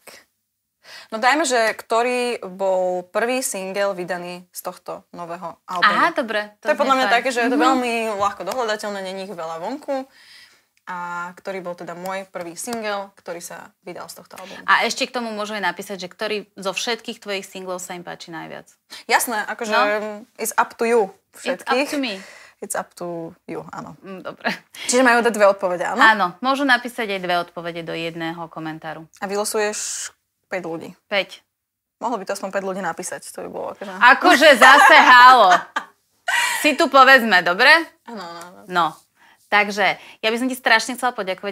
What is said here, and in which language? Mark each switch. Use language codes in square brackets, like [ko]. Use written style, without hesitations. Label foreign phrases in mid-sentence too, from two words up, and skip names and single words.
[sk] No dajme, že ktorý bol prvý single vydaný z tohto nového albumu. Aha, dobre. To je podľa mňa také, že je to veľmi ľahko dohľadateľné, není ich veľa vonku. A ktorý bol teda môj prvý single, ktorý sa vydal z tohto albumu. A ešte k tomu môžeme napísať, že ktorý zo všetkých tvojich singlov sa im páči najviac. Jasné, akože [en] it's up to you všetkých. It's up to me. It's up to you, [sk] áno. Dobre. Čiže majú dať 2 odpovede, áno? Áno, môžu napísať aj 2 odpovede do jedného komentáru. A vylosuješ 5 ľudí. 5. Mohlo by to aspoň 5 ľudí napísať, to by bolo akože... Akože zase hálo. Si tu povedzme, dobre? Áno. No, takže ja by som ti strašne chcela poďakovať.